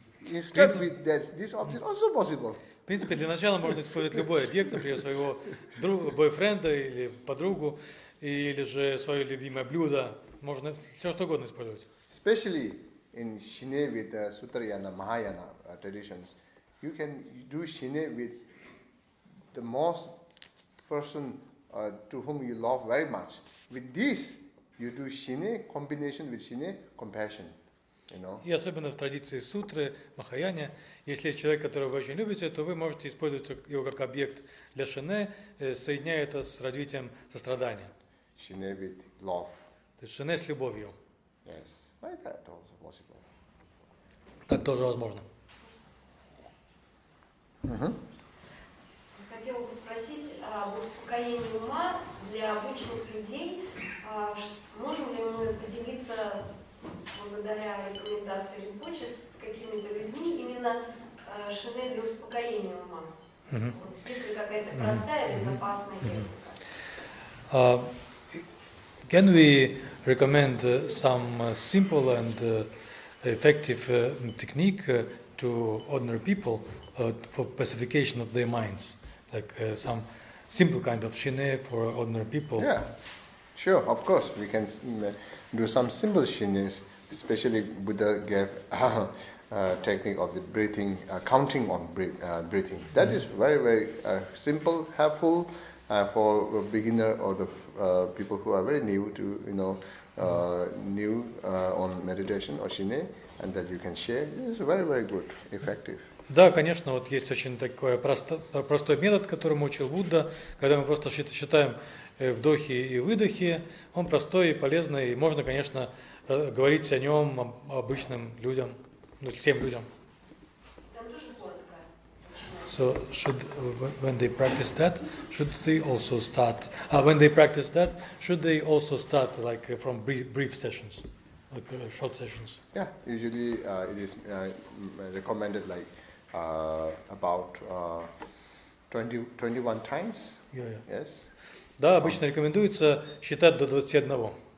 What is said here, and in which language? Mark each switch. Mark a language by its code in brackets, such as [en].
[en] You start with that. This object also possible. [ru] В принципе, для начала можно использовать любой объект, например, своего бойфренда или подругу, или же свое любимое блюдо. Можно все что угодно использовать. [en] Especially in shine with the Sutrayana, Mahayana traditions, you can do shine with the most person to whom you love very much. With this, you do shine combination with shine compassion. [ru] И особенно в традиции сутры, Махаяне, если есть человек, которого вы очень любите, то вы можете использовать его как объект для шине, соединяя это с развитием сострадания. [en] Shine with love. [ru] То есть шине с любовью. [en] Yes, like that also possible. [ru] Так тоже возможно. Хотела бы спросить об успокоении ума для обычных людей. Можем ли мы поделиться благодаря рекомендации Ринпоче с какими-то людьми именно шине для успокоения ума? Есть ли какая-то простая, безопасная техника? [en] Can we recommend some simple and effective technique to ordinary people for pacification of their minds? Like some simple kind of shine for ordinary people? Yeah, sure, of course. We can do some simple shines, especially Buddha gave technique of the breathing, counting on breathing. That is very, very simple, helpful for a beginner or the people who are very new to, new on meditation or shine, and that you can share. It is very, very good, effective. [ru] Да, конечно, вот есть очень такой простой метод, которому учил Будда, когда мы просто считаем вдохи и выдохи. Он простой и полезный, и можно, конечно, говорить о нем обычным людям, всем людям. Там тоже коротко. [en] So when they practice that, should they also start like from brief sessions, like short sessions? Yeah, usually it is recommended like about 21 times. Yeah. Yes. [ru] Да, обычно рекомендуется считать до 21.